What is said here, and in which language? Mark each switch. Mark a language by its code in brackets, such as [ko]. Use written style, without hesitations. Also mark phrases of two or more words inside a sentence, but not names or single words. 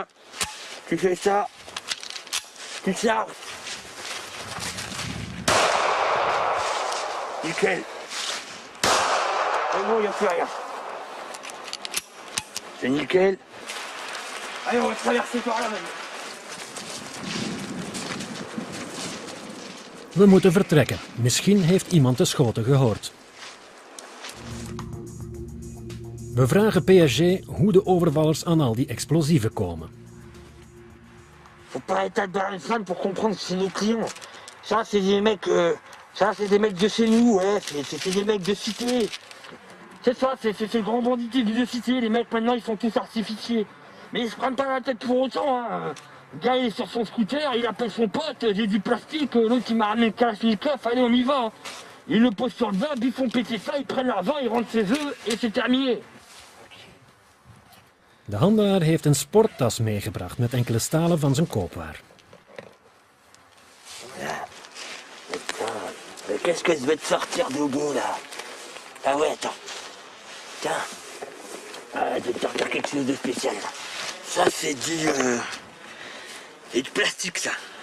[fr] Tu fais ça, tu charges. Nickel. Et bon, il n'y a plus rien. C'est nickel. Allez, on va traverser par là maintenant. [nl] We moeten vertrekken. Misschien heeft iemand de schoten gehoord. We vragen PSG hoe de overvallers aan al die explosieven komen. [fr] Faut pas être Darensman pour comprendre que c'est nos clients. Ça, c'est des mecs, de chez nous, ouais. C'est des mecs de cité. C'est ça, c'est le grand banditisme de cité. Les mecs, maintenant, ils sont tous artificiés. Mais ils se prennent pas la tête pour autant, hein. Le gars, il est sur son scooter, il appelle son pote, j'ai du plastique, l'autre, il m'a ramené le Kalachnikov, allez, on y va. Hein. Ils le posent sur le bas, ils font péter ça, ils prennent l'argent, ils rentrent chez eux, et c'est terminé. [nl] De handelaar heeft een sporttas meegebracht met enkele stalen van zijn koopwaar. [fr] Mais qu'est-ce que je vais te sortir de bon là? Ah ouais, attends. Tiens. Je vais te sortir quelque chose de spécial là. Ça c'est du plastique ça.